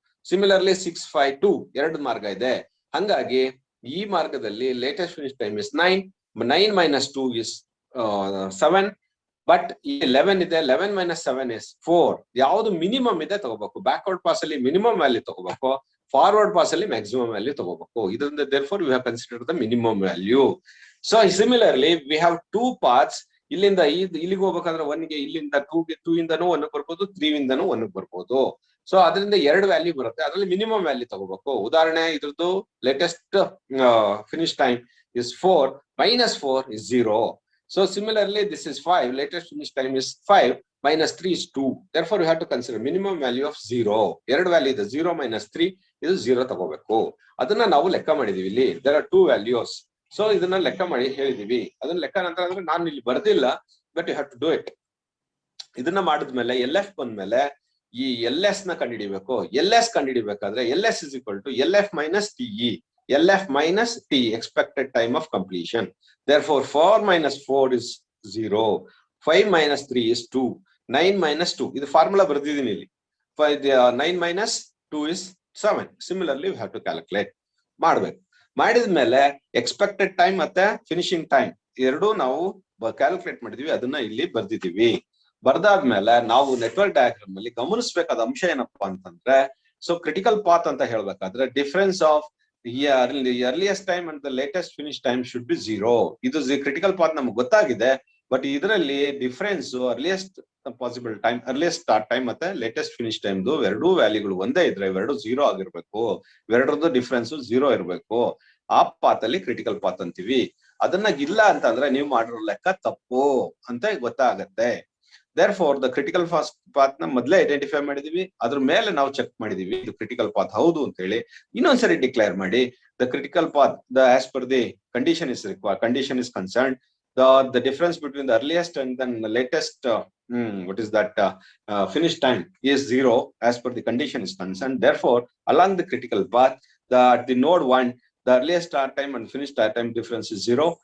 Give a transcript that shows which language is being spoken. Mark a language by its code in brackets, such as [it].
[kn] Similarly 6, 5, 2 ಎರಡು ಮಾರ್ಗ ಇದೆ. ಹಂಗಾಗಿ ಈ ಮಾರ್ಗದಲ್ಲಿ latest finish time is 9. [en] 9 minus 2 is 7. But [kn] ಈ 11 ಇದೆ, [en] 11 minus 7 is 4. [kn] ಯಾವುದು ಮಿನಿಮಮ್ ಇದೆ ತಗೋಬೇಕು. ಬ್ಯಾಕ್ವರ್ಡ್ ಪಾಸ್ ಅಲ್ಲಿ ಮಿನಿಮಮ್ ವ್ಯಾಲ್ಯೂ ತಗೋಬೇಕು, ಫಾರ್ವರ್ಡ್ ಪಾಸ್ ಅಲ್ಲಿ ಮ್ಯಾಕ್ಸಿಮಮ್ ವ್ಯಾಲ್ಯೂ ತಗೋಬೇಕು. ಇದರಿಂದ [en] therefore we have considered the minimum value. So similarly we have two paths. [kn] ಇಲ್ಲಿಂದ ಇಲ್ಲಿಗೆ ಹೋಗ್ಬೇಕಂದ್ರೆ 1 ಗೆ ಇಲ್ಲಿಂದ 2 ಇಂದನೂ 1 ಬರ್ಬೋದು, 3 ಇಂದನೂ 1 ಬರ್ಬೋದು. ಸೊ ಅದರಿಂದ ಎರಡು ವ್ಯಾಲ್ಯೂ ಬರುತ್ತೆ, ಅದರಲ್ಲಿ ಮಿನಿಮಮ್ ವ್ಯಾಲ್ಯೂ ತಗೋಬೇಕು. ಉದಾಹರಣೆ ಇದ್ರದ್ದು latest finish time [en] is 4 minus 4 is 0. So similarly this is 5, latest finish time is 5 minus 3 is 2. Therefore you have to consider minimum value of 0. [kn] ಎರಡು ವ್ಯಾಲ್ಯೂ ಇದೆ, 0 minus 3 ಇದು 0 ತಗೋಬೇಕು. ಅದನ್ನ ನಾವು ಲೆಕ್ಕ ಮಾಡಿದೀವಿ. ಇಲ್ಲಿ [en] there are two values. [kn] So ಇದನ್ನ ಲೆಕ್ಕ ಮಾಡಿ ಹೇಳಿದೀವಿ. ಅದನ್ನ ಲೆಕ್ಕ ನಂತರ ಅಂದ್ರೆ ನಾನು ಇಲ್ಲಿ ಬರ್ದಿಲ್ಲ, [en] But you have to do it. [kn] ಇದನ್ನ ಮಾಡಿದ್ಮೇಲೆ LF ಬಂದ್ಮೇಲೆ ಈ LS ನ ಕಂಡುಹಿಡಿಬೇಕು. [en] LS ಕಂಡುಹಿಡಿಬೇಕಾದ್ರೆ LS is equal to LF minus TE. LF minus T, expected time of completion. Therefore 4 minus 4 is 0. 5 minus 3 is 2. [kn] 9 minus 2 ಇದು ಫಾರ್ಮುಲಾ ಬರ್ದಿದ್ದೀನಿ ಇಲ್ಲಿ. [en] 9 minus 2 is 7. Similarly we have to calculate [kn] ಮಾಡಬೇಕು. ಮಾಡಿದ್ಮೇಲೆ expected time ಮತ್ತೆ finishing time ಎರಡು ನಾವು calculate ಮಾಡಿದೀವಿ, ಅದನ್ನ ಇಲ್ಲಿ ಬರ್ದಿದೀವಿ. ಬರ್ದಾದ್ಮೇಲೆ ನಾವು ನೆಟ್ವರ್ಕ್ ಡಯಾಗ್ರಾಮ್ ಅಲ್ಲಿ ಗಮನಿಸಬೇಕಾದ ಅಂಶ ಏನಪ್ಪಾ ಅಂತಂದ್ರೆ, ಸೊ ಕ್ರಿಟಿಕಲ್ ಪಾತ್ ಅಂತ ಹೇಳ್ಬೇಕಾದ್ರೆ [en] Difference of earliest time and the latest finish time should be 0. [kn] ಇದು ಕ್ರಿಟಿಕಲ್ ಪಾತ್ ನಮ್ಗೆ ಗೊತ್ತಾಗಿದೆ, ಬಟ್ ಇದರಲ್ಲಿ difference earliest possible time, earliest start time ಮತ್ತೆ ಲೇಟೆಸ್ಟ್ ಫಿನಿಶ್ ಟೈಮ್ ಎರಡೂ ವ್ಯಾಲ್ಯೂಗಳು ಒಂದೇ ಇದ್ರೆ ಇವೆರಡು 0 ಆಗಿರ್ಬೇಕು, ಇವೆರಡರದ್ದು ಡಿಫರೆನ್ಸ್ 0 ಇರಬೇಕು. ಆ ಪಾತ್ ಅಲ್ಲಿ ಕ್ರಿಟಿಕಲ್ ಪಾತ್ ಅಂತೀವಿ. ಅದನ್ನ ಇಲ್ಲ ಅಂತಂದ್ರೆ ನೀವು ಮಾಡಿರೋ ಲೆಕ್ಕ ತಪ್ಪು ಅಂತ ಗೊತ್ತಾಗತ್ತೆ. [en] Therefore the critical path [kn] ನ ಮೊದಲೇ ಐಡೆಂಟಿಫೈ ಮಾಡಿದೀವಿ, ಅದ್ರ ಮೇಲೆ ನಾವು ಚೆಕ್ ಮಾಡಿದೀವಿ ಇದು ಕ್ರಿಟಿಕಲ್ ಪಾತ್ ಹೌದು ಅಂತ ಹೇಳಿ. ಇನ್ನೊಂದ್ಸರಿ ಡಿಕ್ಲೇರ್ ಮಾಡಿ [en] the critical path, as per the condition is required, condition is concerned, the difference between the earliest and then the latest what is that finish time is 0 as per the condition is concerned. Therefore along the critical path, the node 1, the earliest start time and finish start time difference is 0.